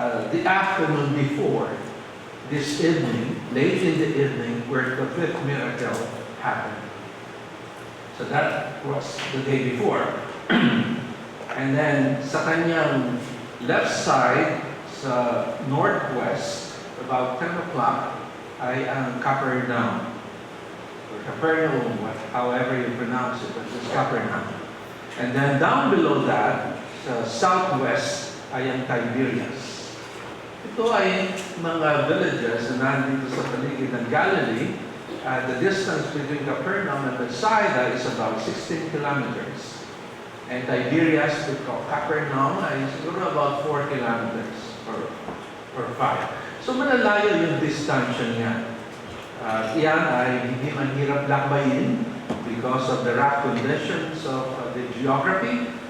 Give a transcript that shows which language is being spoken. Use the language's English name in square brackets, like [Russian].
[English] The afternoon before, this evening, late in the evening, where the 5th miracle happened. So that was the day before. [Filipino] And then sa kanyang left side, sa northwest, about 10 o'clock, ay ang Capernaum. [English] Or Capernaum, however you pronounce it, but it's Capernaum. [Filipino] And then down below that, sa southwest, ay ang Tiberias. Ito ay mga villages na nandito sa paligid ng Galilee. [English] The distance between Capernaum and Bethsaida is about 16 kilometers. [Filipino] And Tiberias to Capernaum ay siguro about 4 kilometers or 5. So malalayo yung distansya niya. Iyan ay hindi mahirap lakbayin [English] because of the rough conditions of the geography.